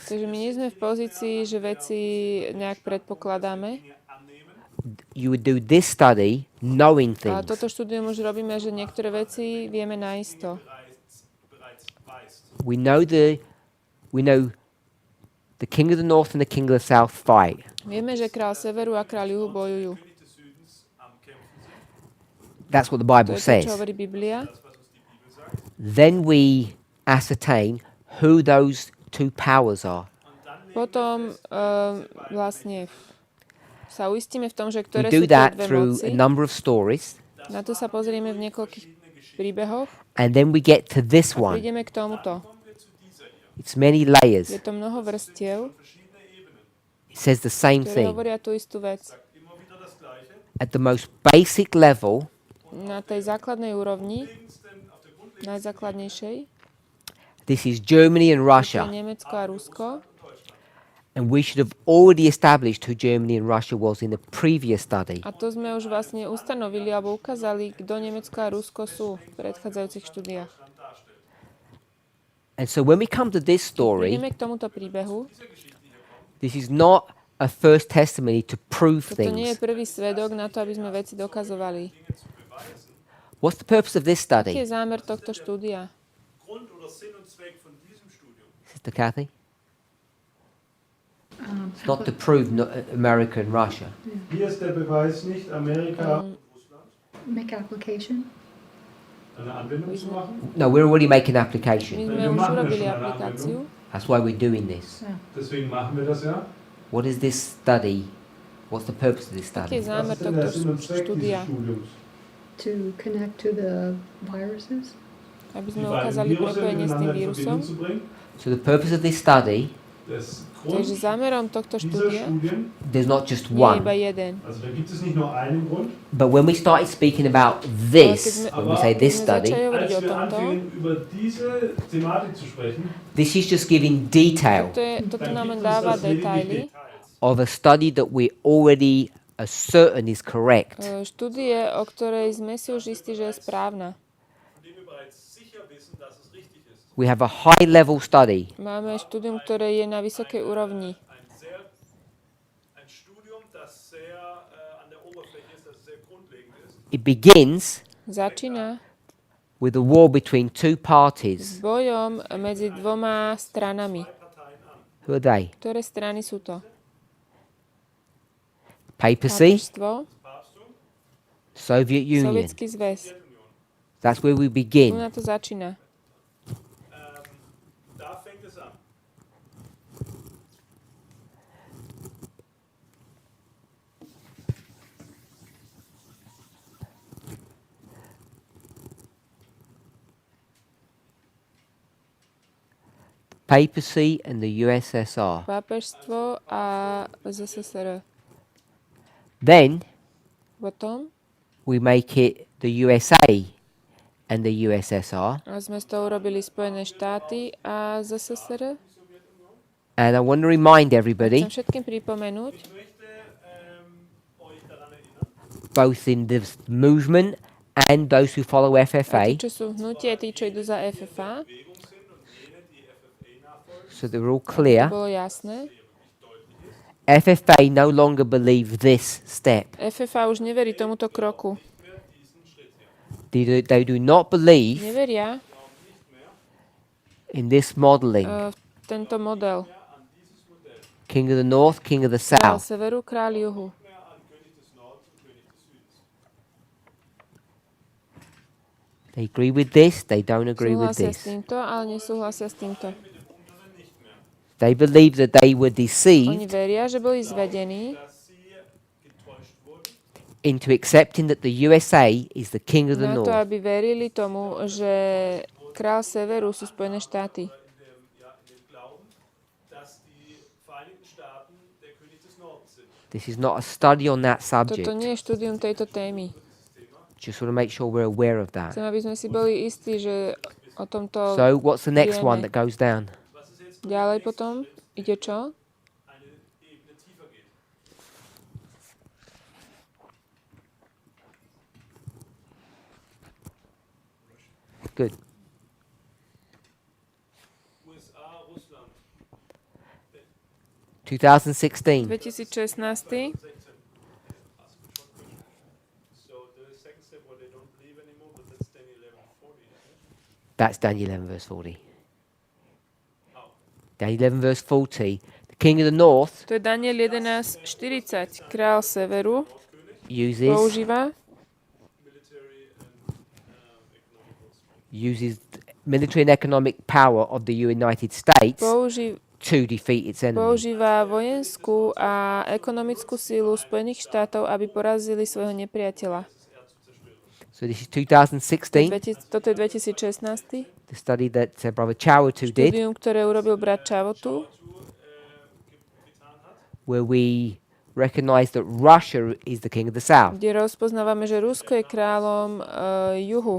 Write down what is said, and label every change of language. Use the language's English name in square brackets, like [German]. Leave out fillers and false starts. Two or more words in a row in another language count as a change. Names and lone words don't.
[Slovak] Takže my nie sme v pozícii, že veci nejak predpokladáme. [English] You would do this study knowing A things. [Slovak] toto štúdium už robíme, že niektoré veci vieme naisto. [English] We know the king of the north and the king of the south fight. [Slovak] Vieme, že král severu a král juhu bojujú. [English] That's what the [Slovak] To [English] Bible [Slovak] je to, [English] says. [Slovak] čo hovorí Biblia. [English] Then we ascertain who those two powers are. [Slovak] Potom vlastne sa uistíme v tom, že [English] We [Slovak] ktoré [English] do [Slovak] sú tie [English] that [Slovak] dve [English] through [Slovak] moci. [English] a number of stories, [Slovak] Na to sa pozrieme v niekoľkých príbehoch [English] and then we get to this [Slovak] a [English] one. [Slovak] prídeme k tomuto. [English] It's many [Slovak] Je [English] layers. [Slovak] to mnoho vrstiev, [English] It says the same [Slovak] ktoré [English] thing. [Slovak] hovoria tú istú vec. [English] At the most basic level, [Slovak] Na tej základnej úrovni, najzákladnejšej, [English] this is Germany and [Slovak] to je [English] Russia. [Slovak] Nemecko a Rusko. [English] And we should have already established who Germany and Russia was in the previous study. [Slovak] A to sme už vlastne ustanovili alebo ukázali, kto Nemecko a Rusko sú v predchádzajúcich štúdiách. [English] And so when we come to this story, [Slovak] Prídeme k tomuto príbehu. [English] this is not a first testimony to prove [Slovak] Toto nie je [English] things. [Slovak] prvý svedok na to, aby sme veci dokazovali. [English] What's the purpose of this [Slovak] Aký [English] study? [Slovak] je zámer tohto štúdia? [German] Grund oder Sinn und Zweck von diesem Studium [English] Sister Kathy? It's not to prove America and Russia. [German] Hier ist der Beweis nicht Amerika und Russland, [English] Make application. [German] eine Anwendung zu machen. [English] No, we're already making [Slovak] My [English] application. [Slovak] sme už urobili aplikáciu. [English] That's why we're doing this. [German] Deswegen machen wir das ja. [English] What is this study? What's the purpose of this [Slovak] Aký je [English] study? [Slovak] zámer [German] Was ist denn der [Slovak] tohto [German] Sinn und Zweck [Slovak] štúdia? [German] dieses Studiums? [English] To connect to the viruses. [Slovak] Aby [German] Die [Slovak] sme [German] beiden [Slovak] ukázali [German] Virusse [Slovak] prepojenie s tým [German] miteinander in [Slovak] vírusom. [German] Verbindung zu bringen. [English] So the purpose of this study [German] Das [Slovak] Takže [German] Grund [Slovak] zámerom tohto [German] dieser [Slovak] štúdia [German] Studien, [English] There's not just [Slovak] nie je iba [English] one. [Slovak] jeden. [German] also da gibt es nicht nur einen Grund, [English] But when we started speaking about this, when we say [Slovak] Keď [English] this [Slovak] sme [English] study, [Slovak] začali hovoriť [German] als [Slovak] o [German] wir [Slovak] tomto, [German] anfingen, über diese Thematik zu sprechen, [English] this is just giving detail [Slovak] toto nám [German] dann gibt [Slovak] dáva [German] uns das lediglich [Slovak] detaily. [German] Details. [English] of a study that we already are certain is correct. [Slovak] Štúdie, o ktorej sme si už istí, že je správna. [German] Von dem wir bereits sicher wissen, dass es richtig ist. [English] We have a high level study. [Slovak] Máme štúdium, ktoré je na vysokej úrovni. [German] Ein Studium, das sehr an der Oberfläche ist, das sehr grundlegend ist. [English] It begins [Slovak] Začína [English] with a war between two [Slovak] s [English] parties. [Slovak] bojom medzi dvoma stranami. [English] Who are they? [Slovak] Ktoré strany sú to? [English] Papacy, [Slovak] Pápežstvo, [English] Soviet Union. [Slovak] Sovietský zväz. [English] That's where we [Slovak] Tu [English] begin. [Slovak] na to začína. [German] Da fängt es an. [English] Papacy and the USSR. [Slovak] Pápežstvo a ZSSR. [English] Then [Slovak] Potom [English] we make it the USA and the USSR. [Slovak] sme z toho urobili Spojené štáty a ZSSR. [English] And I want to remind everybody, [Slovak] Chcem všetkým pripomenúť, [German] Ich möchte euch daran erinnern, [English] both in the movement and those who follow [Slovak] tí, FFA, čo sú v hnutí, a tí, čo idú za FFA, [German] Bewegung sind und jene, die FFA nachfolgen, [English] so they're all clear. [Slovak] bolo jasné. [English] FFA no longer believe this step. [Slovak] FFA už neverí tomuto kroku. [English] They do not believe [Slovak] Neveria [English] in this modeling. [Slovak] v tento model. [English] King of the North, King of the [Slovak] Král [English] South. [Slovak] severu, král juhu. [English] They agree with this, they don't agree with [Slovak] Súhlasia s [English] this. [Slovak] týmto, ale nesúhlasia s týmto. [English] They believe that they were [Slovak] Oni [English] deceived [Slovak] veria, že boli zvedení [German] dass sie getäuscht wurden, [English] into accepting that the USA is the King of the [Slovak] na to, [English] North. [Slovak] aby verili tomu, že král severu sú Spojené štáty. [German] in dem Glauben, dass die Vereinigten Staaten der König des Nordens sind. [English] This is not a study on that subject. [Slovak] Toto nie je štúdium tejto témy. [English] Just want to make sure we're aware of that. [Slovak] Chcem, aby sme si boli istí, že o tomto [English] So what's the next one [Slovak] vieme. [English] that goes down? [Slovak] Ďalej potom ide čo? [German] Eine Ebene tiefer geht. [English] Good. [German] USA, Russland, 2016. 2016. [English] so the second step where they don't believe anymore, but that's Daniel 11:40. That's Daniel 11 verse 40. Daniel 11 verse 40. The King of the North [Slovak] To je Daniel 11.40. Král severu [English] uses [Slovak] používa [English] military and economic power of the United States to defeat its enemies. [Slovak] používa vojenskú a ekonomickú sílu Spojených štátov, aby porazili svojho nepriateľa. [English] So this is 2016, [Slovak] Toto je 2016. [English] the study that Brother Chawatu did, [Slovak] Štúdium, ktoré urobil brat Čavotu, [English] where we recognize that Russia is the king of the south. [Slovak] kde rozpoznávame, že Rusko je kráľom juhu.